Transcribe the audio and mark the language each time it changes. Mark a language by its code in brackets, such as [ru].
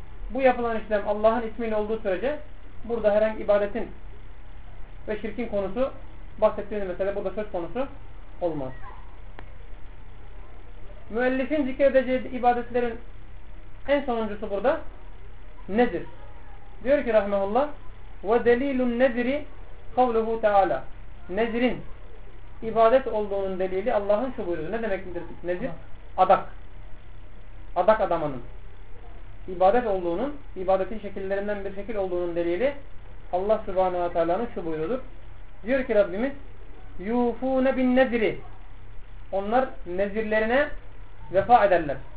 [tr] Bu yapılan işlem Allah'ın ismiyle olduğu sürece burada herhangi ibadetin ve şirkin konusu, bahsettiğiniz mesele burada söz konusu olmaz. Müellifin zikredeceği ibadetlerin en sonuncusu burada nedir? Diyor ki [ar] rahmetullah, وَدَلِيلُ النَّذِرِ قَوْلُهُ تَعَالَى. [tr] Nezrin ibadet olduğunun delili Allah'ın şu buyruğu. Ne demektir nezir? Adak. Adak adamanın. İbadet olduğunun, ibadetin şekillerinden bir şekil olduğunun delili Allah Subhanahu ve Teala'nın şu buyruğudur. Diyor ki Rabbimiz, [ar] يُوفُونَ بِالنَّذِرِ. [tr] Onlar nezirlerine vefa ederler.